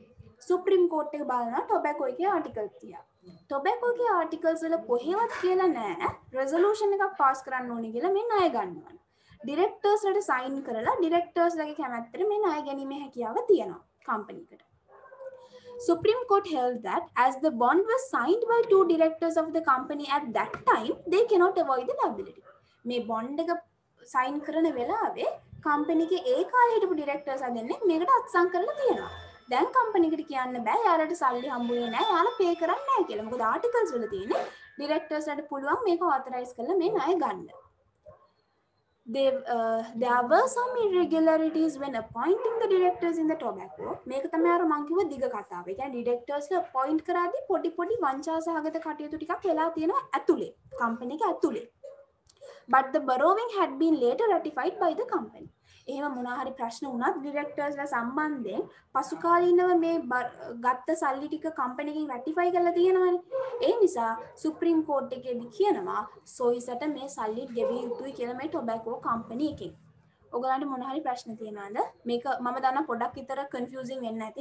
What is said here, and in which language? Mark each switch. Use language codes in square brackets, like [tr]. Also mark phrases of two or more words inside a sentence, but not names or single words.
[si] Supreme Court එක බලනවා tobacco එකේ articles තියා. tobacco එකේ articles වල කොහෙවත් කියලා නැහැ resolution එකක් pass කරන්න ඕනේ කියලා මේ ණය ගන්නවා. directors වලට sign කරලා directors ලගේ කැමැත්තට මේ ණය ගැනීමේ හැකියාව තියෙනවා company එකට. [en] Supreme Court held that as the bond was signed by two directors of the company at that time, they cannot avoid the liability. [si] මේ bond එක sign කරන වෙලාවේ company එකේ ඒ කාලේ හිටපු directors අදන්නේ මේකට අත්සන් කරලා තියෙනවා. දැන් company එකට කියන්න බෑ යාලට සල්ලි හම්බුනේ නැහැ යාලා pay කරන්නේ නැහැ කියලා. මොකද articles වල තියෙන්නේ directors ලට පුළුවන් මේක authorize කරලා මේ ණය ගන්න. [en] There were some irregularities when appointing the directors in the tobacco. [si] මේක තමයි අර මං කිව්ව දිග කතාව. ඒ කියන්නේ directors ලා appoint කරාදී පොඩි වංචා සහගත කටයුතු ටිකක් වෙලා තියෙනවා ඇතුලේ. company එක ඇතුලේ. [en] But the borrowing had been later ratified by the company. [si] එහෙම මොනවා හරි ප්‍රශ්න වුණත් directors ලා සම්බන්ධයෙන් පසු කාලීනව මේ ගත්ත සල්ලි ටික company එකෙන් ratify කරලා තියෙනවානේ. ඒ නිසා Supreme Court එකේදී කියනවා Soizaට මේ සල්ලි ගෙවිය යුතුයි කියලා මේ [en] tobacco company [si] එකෙන්. ඔයගලන්ට මොන හරි ප්‍රශ්න තියෙනවද? මේක මම දන්නා පොඩක් විතර confusing වෙන්න ඇති.